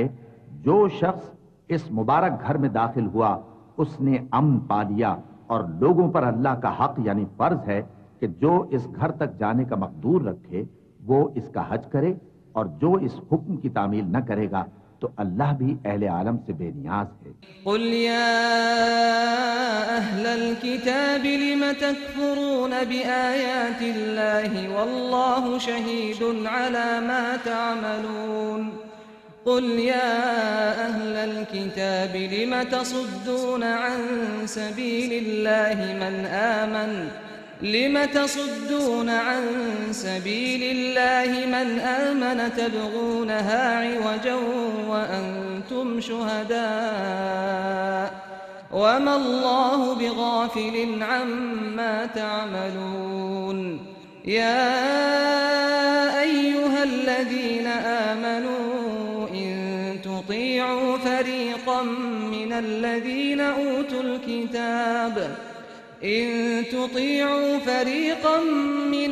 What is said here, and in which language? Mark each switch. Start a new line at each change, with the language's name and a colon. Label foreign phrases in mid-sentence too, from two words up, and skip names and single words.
Hindi: जो शख्स इस मुबारक घर में दाखिल हुआ उसने अमन पा लिया और लोगों पर अल्लाह का हक यानी फर्ज है कि जो इस घर तक जाने का मकदूर रखे वो इसका हज करे और जो इस हुक्म की तामील न करेगा तो अल्लाह भी अहले आलम से बेनियाज है।
Arabic: قل يا أهل الكتاب لم تكفرون بآيات الله والله شهيد على ما تعملون. قل يا أهل الكتاب لم تصدون عن سبيل الله من آمن تبغونها عوجا وأنتم شهداء وما الله بغافل عما تعملون. يا أيها الذين آمنوا إن تطيعوا فريقا من